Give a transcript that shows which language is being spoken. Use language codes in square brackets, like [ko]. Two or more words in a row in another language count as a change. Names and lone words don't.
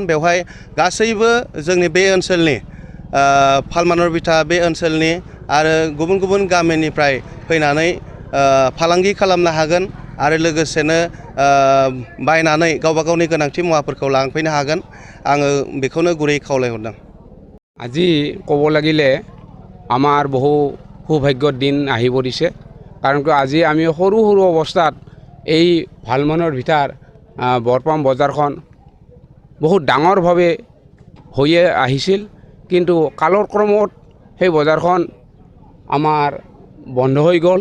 [brx] बेवहाय गासैबो जोंनि बे ओनसोलनि फालमानर बिथा बे ओनसोलनि आरो गुबुन गुबुन गामिनिफ्राय फैनानै फालांगि खालामनो हागोन आरो लोगोसेनो बायनानै गावबा गावनि गोनांथि मुवाफोरखौ लांफैनो हागोन। आङो बेखौनो गुरै खावलायहरदों। [as] আজি ক'ব লাগিলে আমাৰ বহু সৌভাগ্যৰ দিন আহি পৰিছে, কাৰণ আজি আমি সৰু সৰু অৱস্থাত এই ভালমানৰ ভিতাৰ বৰপাম বজাৰখন বহুত ডাঙৰভাৱে হৈয়ে আহিছিল, কিন্তু কালৰ ক্ৰমত সেই বজাৰখন আমাৰ বন্ধ হৈ গ'ল।